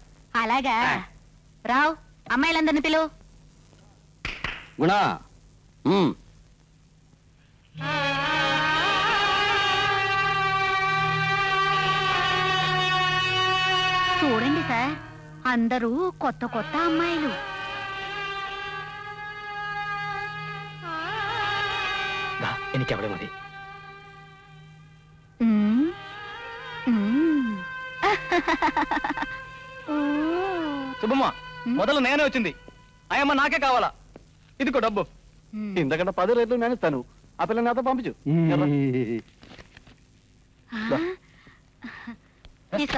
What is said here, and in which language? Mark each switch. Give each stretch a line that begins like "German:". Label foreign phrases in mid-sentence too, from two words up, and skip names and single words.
Telugu: అలాగా? రావు, అమ్మాయిలందరిని పిలువు. గుణ, చూడండి సార్, అందరూ కొత్త కొత్త అమ్మాయిలు.
Malayalam: എനിക്ക് അവളെ മതി.
Telugu: శుభమ్మ, మొదలు నేనే వచ్చింది. అయ్యమ్మ నాకే కావాలా? ఇదిగో డబ్బు. ఇంతకంటే 10 రేట్లు నేను ఇస్తాను. ఆ పిల్ల నాతో పంపించు. తీసుకో.